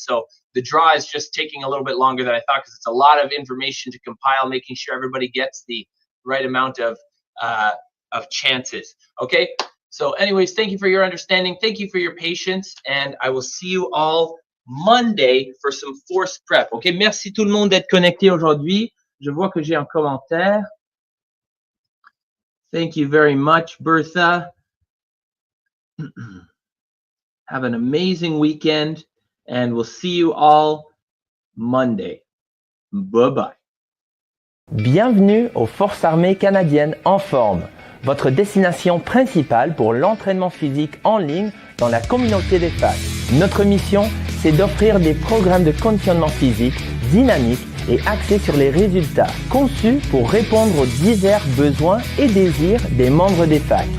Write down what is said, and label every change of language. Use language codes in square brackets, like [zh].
[en] So the draw is just taking a little bit longer than I thought because it's a lot of information to compile, making sure everybody gets the right amount of chances. Okay. So anyways, thank you for your understanding. Thank you for your patience, and I will see you all Monday for some force prep. Okay. [fr] Merci tout le monde d'être connecté aujourd'hui. Je vois que j'ai un commentaire. [en] Thank you very much, Bertha. Have an amazing weekend, and we'll see you all Monday. Bye-bye. [fr] Bienvenue aux Forces armées canadiennes en forme, votre destination principale pour l'entraînement physique en ligne dans la communauté d'Espace. Notre mission, c'est d'offrir des programmes de conditionnement physique dynamiques et axés sur les résultats, conçus pour répondre aux divers besoins et désirs des membres d'Espace.